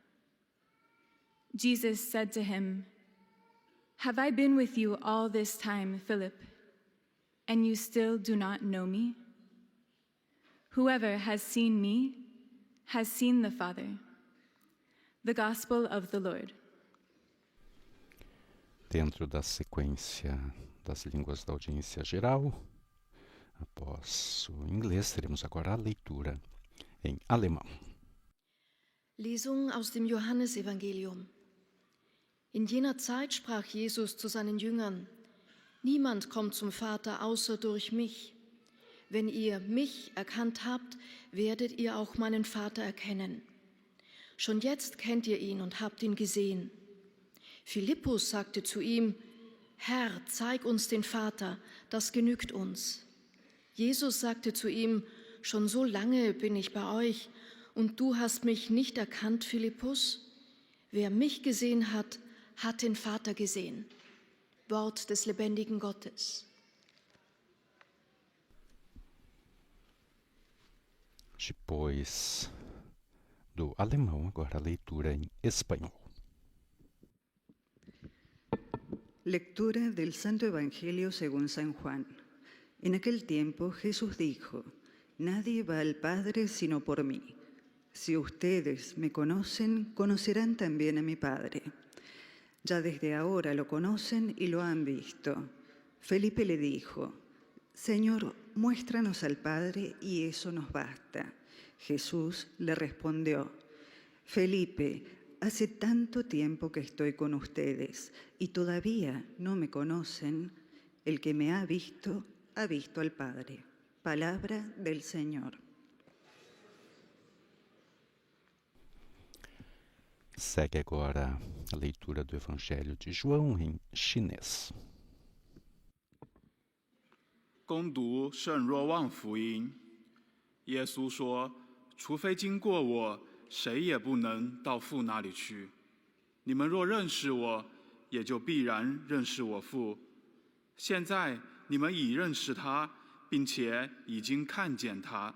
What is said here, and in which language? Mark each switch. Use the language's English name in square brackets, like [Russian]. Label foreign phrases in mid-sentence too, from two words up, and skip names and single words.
[English] Jesus said to him, "Have I been with you all this time, Philip, and you still do not know me? Whoever has seen me has seen the Father." The Gospel of the Lord. [Portuguese] Dentro da sequência das línguas da audiência geral, após o inglês, teremos agora a leitura em alemão. [German] Lesung aus dem Johannesevangelium. In jener Zeit sprach Jesus zu seinen Jüngern: Niemand kommt zum Vater außer durch mich. Wenn ihr mich erkannt habt, werdet ihr auch meinen Vater erkennen. Schon jetzt kennt ihr ihn und habt ihn gesehen. Philippus sagte zu ihm: Herr, zeig uns den Vater, das genügt uns. Jesus sagte zu ihm: Schon so lange bin ich bei euch und du hast mich nicht erkannt, Philippus? Wer mich gesehen hat, hat den Vater gesehen. Wort des lebendigen Gottes. [Portuguese] Depois do alemão, agora a leitura em espanhol. [Spanish] Lectura del Santo Evangelio según San Juan. En aquel tiempo Jesús dijo: Nadie va al Padre sino por mí. Si ustedes me conocen, conocerán también a mi Padre. Ya desde ahora lo conocen y lo han visto. Felipe le dijo: Señor, muéstranos al Padre y eso nos basta. Jesús le respondió: Felipe, hace tanto tiempo que estoy con ustedes y todavía no me conocen. El que me ha visto al Padre. Palabra del Señor. [Portuguese] Segue agora a leitura do Evangelho de João em chinês. [Chinese] 恭读圣若望福音，耶稣说：“除非经过我，谁也不能到父那里去。你们若认识我，也就必然认识我父。现在你们已认识他，并且已经看见他。”